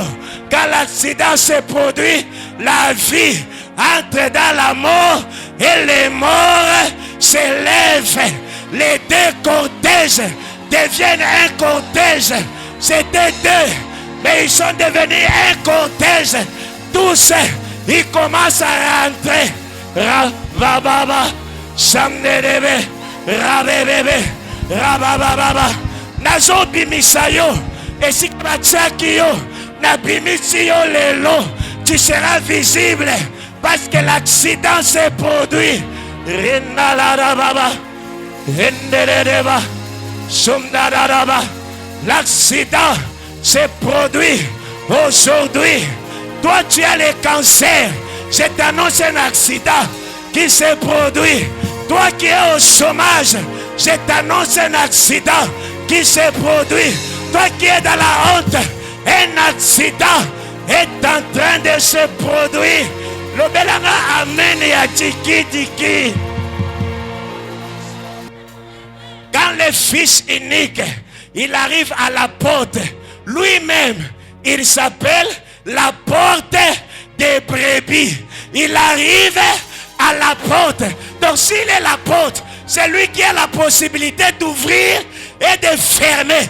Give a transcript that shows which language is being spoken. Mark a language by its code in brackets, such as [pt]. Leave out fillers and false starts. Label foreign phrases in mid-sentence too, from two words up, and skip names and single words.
[fr] Quand l'accident se produit, la vie entre dans la mort et les morts s'élèvent. Les deux cortèges deviennent un cortège. C'était deux, mais ils sont devenus un cortège. Tous, ils commencent à rentrer. Rabababa, Samnerebe, Rabebebe, Rabababa. Nazo bimisayo, et si Kachakio, Nabimisio lelo, tu seras visible parce que l'accident s'est produit. Rinnalarababa, Hendereba, Sumdaraba. L'accident s'est produit aujourd'hui. Toi, tu as le cancer. Je t'annonce un accident qui s'est produit. Toi qui es au chômage, je t'annonce un accident qui s'est produit. Toi qui es dans la honte, un accident est en train de se produire. Le belanga amen ya tiki tiki. Quand le fils unique, il arrive à la porte, lui-même, il s'appelle la porte des brebis. Il arrive à la porte. Donc s'il est la porte, c'est lui qui a la possibilité d'ouvrir et de fermer.